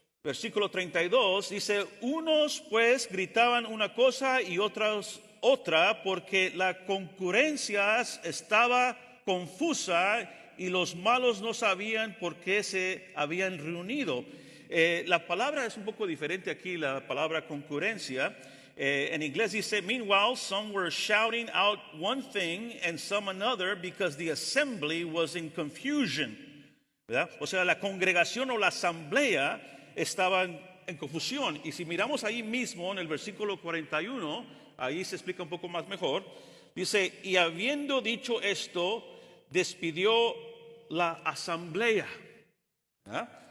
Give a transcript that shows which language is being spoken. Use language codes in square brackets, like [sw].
[es] Versículo 32 dice, unos pues gritaban una cosa y otros otra, porque la concurrencia estaba confusa y los malos no sabían por qué se habían reunido. La palabra es un poco diferente aquí, la palabra concurrencia. En inglés dice, [en] meanwhile, some were shouting out one thing and some another because the assembly was in confusion. [es] ¿Verdad? O sea, la congregación o la asamblea estaban en confusión. Y si miramos ahí mismo en el versículo 41, ahí se explica un poco más mejor. Dice, y habiendo dicho esto, despidió la asamblea. ¿Verdad?